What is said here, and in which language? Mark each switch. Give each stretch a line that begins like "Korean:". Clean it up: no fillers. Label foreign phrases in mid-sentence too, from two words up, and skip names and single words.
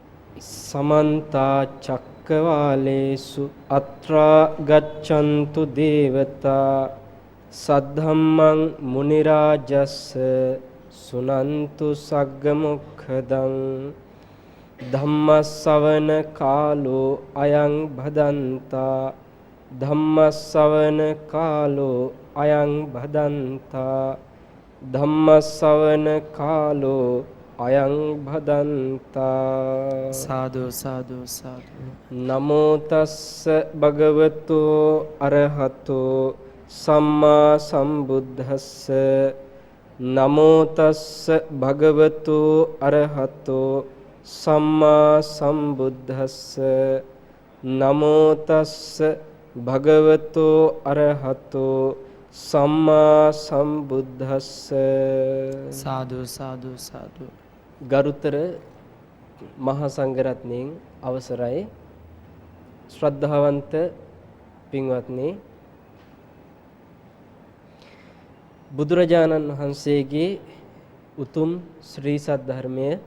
Pali: समन्ता चक्रवालेषु अत्रा गच्छन्तु देवता सद्धम्मं मुनिराजस्स सुनन्तु सग्गमुखदं धम्मස්සවන කාලෝ අයං භදන්තා ධම්මස්සවන කාලෝ අයං භදන්තා ධම්මස්සවන කාලෝ අයං භදන්තා සාදු සාදු සාදු නමෝ තස්ස භගවතු අරහතෝ සම්මා සම්බුද්දස්ස නමෝ තස්ස භගවතු අරහතෝ සම්මා සම්බුද්දස්ස නමෝ තස්ස භගවතු අරහතෝ සම්මා සම්බුද්දස්ස සාදු සාදු සාදු
Sinhala: ගරුතර මහා සංඝරත්නයන් අවසරයි ශ්‍රද්ධාවන්ත පින්වත්නි බුදුරජාණන් වහන්සේගේ උතුම් ශ්‍රී සද්ධර්මය